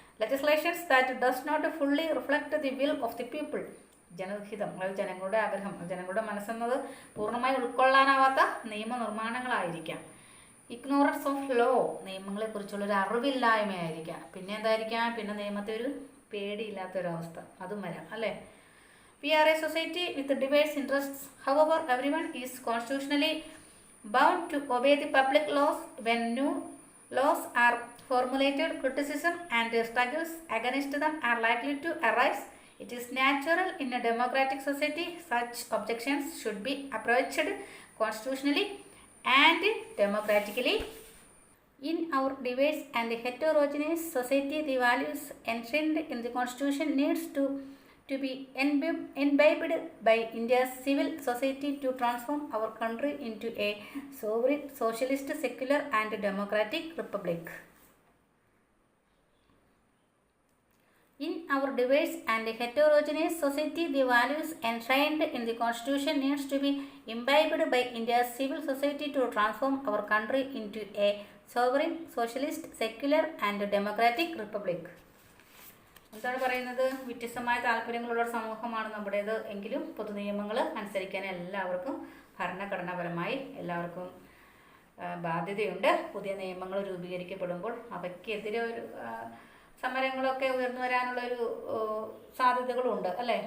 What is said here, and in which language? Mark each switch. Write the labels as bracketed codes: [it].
[en] legislations that does not fully reflect the will of the people, [ml] ജനഹിതം, അതായത് ജനങ്ങളുടെ ആഗ്രഹം, ജനങ്ങളുടെ മനസ്സെന്നത് പൂർണ്ണമായി ഉൾക്കൊള്ളാനാവാത്ത നിയമനിർമ്മാണങ്ങളായിരിക്കാം. [en] ignorance of law, [ml] നിയമങ്ങളെക്കുറിച്ചുള്ളൊരു അറിവില്ലായ്മയായിരിക്കാം. പിന്നെ എന്തായിരിക്കാം? പിന്നെ നിയമത്തെ ഒരു പേടിയില്ലാത്തൊരവസ്ഥ, അതും വരാം, അല്ലേ? [en] We are a society with diverse interests. However everyone is constitutionally bound to obey the public laws. When new laws are formulated, criticism and struggles against them are likely to arise. It is natural in a democratic society. Such objections should be approached constitutionally and democratically. In our diverse and heterogeneous society, the values enshrined in the Constitution needs to be imbibed by India's civil society to transform our country into a sovereign, socialist, secular and democratic republic. In our diverse and heterogeneous society, the values enshrined in the Constitution needs to be imbibed by India's civil society to transform our country into a sovereign, socialist, secular and democratic republic. [ml] എന്താണ് പറയുന്നത്? വ്യത്യസ്തമായ താല്പര്യങ്ങളുള്ള സമൂഹമാണ് നമ്മുടേത്, എങ്കിലും പൊതുനിയമങ്ങൾ അനുസരിക്കാൻ എല്ലാവർക്കും ഭരണഘടനാപരമായി എല്ലാവർക്കും ബാധ്യതയുണ്ട്. പുതിയ നിയമങ്ങൾ രൂപീകരിക്കപ്പെടുമ്പോൾ അവയ്ക്കെതിരെ ഒരു സമരങ്ങളൊക്കെ ഉയർന്നു വരാനുള്ളൊരു സാധ്യതകളുണ്ട്, അല്ലേ?